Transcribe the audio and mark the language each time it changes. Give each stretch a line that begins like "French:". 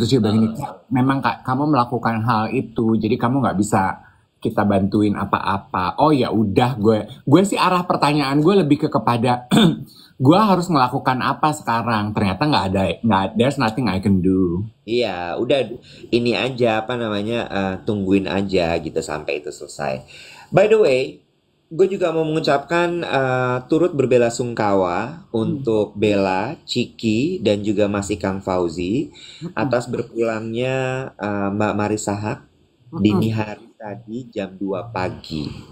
Indonesian: Terus dia bilang gini, memang Kak, kamu melakukan hal itu, jadi kamu nggak bisa kita bantuin apa-apa. Oh ya udah, gue sih arah pertanyaan gue lebih kepada gue harus melakukan apa sekarang. Ternyata
English: there's nothing I can do.
Indonesian: Iya, udah ini aja apa namanya tungguin aja gitu sampai itu selesai.
English: By the way,
Indonesian: gue juga mau mengucapkan turut berbela-sungkawa untuk Bella, Ciki, dan juga Mas Ikang Fauzi atas berpulangnya Mbak Marisa Haq dini hari tadi jam 2 pagi.